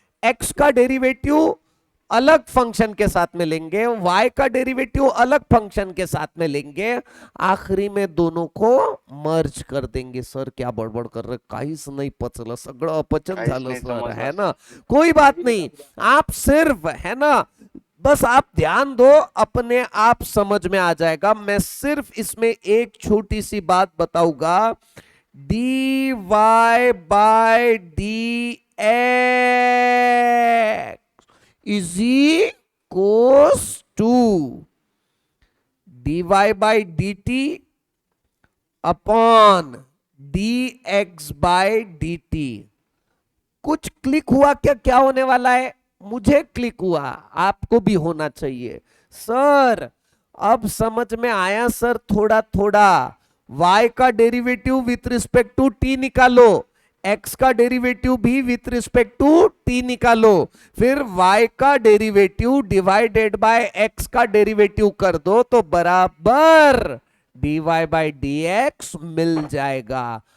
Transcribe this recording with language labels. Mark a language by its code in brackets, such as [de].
[hi] X का derivative अलग function के साथ में लेंगे, y का डेरिवेटिव अलग फंक्शन के साथ में लेंगे, आखिरी में दोनों को मर्ज कर देंगे। सर क्या बड़बड़ कर रहे, [mr] काहीच नाही पचलं, सगळं अपचन झालं सर, [hi] है ना। कोई बात नहीं, आप सिर्फ, है ना, बस आप ध्यान दो, अपने आप समझ में आ जाएगा। मैं सिर्फ इसमें एक छोटी सी बात बताऊंगा। dy bye D x is equals to dy by dt upon dx by dt। कुछ क्लिक हुआ क्या? क्या होने वाला है? मुझे क्लिक हुआ, आपको भी होना चाहिए। सर अब समझ में आया सर, थोड़ा थोड़ा। y का derivative with respect to t निकालो, x का डेरिवेटिव भी विथ रिस्पेक्ट टू t निकालो, फिर y का डेरिवेटिव डिवाइडेड बाय x का डेरिवेटिव कर दो तो बराबर dy बाय dx मिल जाएगा।